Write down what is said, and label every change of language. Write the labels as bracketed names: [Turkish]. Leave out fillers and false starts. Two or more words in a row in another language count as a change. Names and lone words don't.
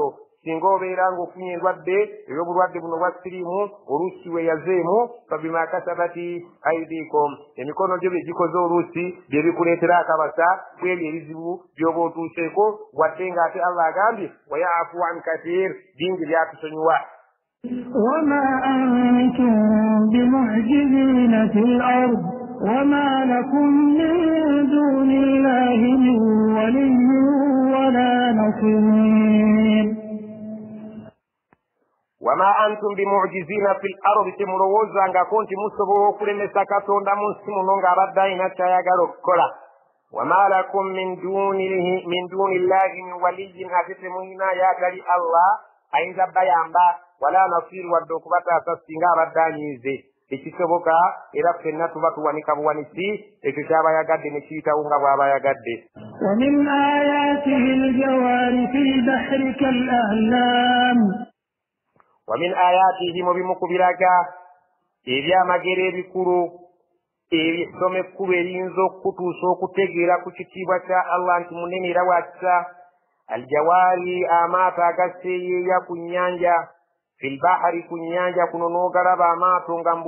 [Ganda] Singa obeera ng'ofunye endwadde ey'obulwadde buno bwa siriimu oluusi weeyazeemu [Arabic] فبما كسبت أيديكم [Ganda] emikono gyo bye gikoze oluusi bye bikuleetera akabasa ku ebyo ebizibu by'oba otuuseeko wadde ng'ate Allah agambye [Arabic] ويعفو عن كثير [Ganda] bingi byatusonyiwa. [Arabic] وما أنتم بمعجزين في الأرض وما لكم من دون الله من ولي ولا نصير. وما أنتم بمعجزين في الأرض [Ganda] تمروزا nga konti musobola okulemesa Katonda mu nsi muno ng'abadde alina ky'ayagala okukola. [Arabic] وما لكم من دون الله من ولي [Ganda] ate temulina y'atali Allah ayinza bayamba [Arabic] ولا نصير [Ganda] wadde okubataasa singa abadde anyiize ekisoboka era ffenna tuba tuwanika buwanisi ekyo ky'abayagadde ne kiyitawo nga bw'abayagadde. [Arabic] ومن آياته الجوار في البحر كالأعلام. ومن آياته [Ganda] mubimu ku biraga ebyamagero ebikulu ebisoma ekkulu eriyinza okutuusa okutegeera ku kitiibwa kya Allah nti munene era wa kisa. Aljawaari amaato agaseeyeeya ku nnyanja [Arabic] في البحر [Ganda] ku nnyanja kuno n'ogalaba amaato nga mu